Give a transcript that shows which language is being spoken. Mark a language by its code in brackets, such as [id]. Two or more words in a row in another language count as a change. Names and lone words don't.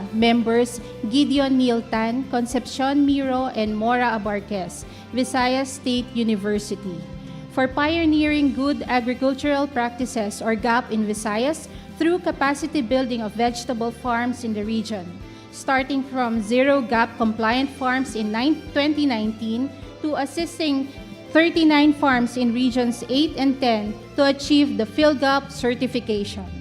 [en] Members, Gideon Miltan, Concepcion Miro, and Mora Abarquez, Visayas State University. For pioneering good agricultural practices or GAP in Visayas through capacity building of vegetable farms in the region, starting from zero GAP compliant farms in 2019 to assisting 39 farms in Regions 8 and 10 to achieve the PhilGap certification.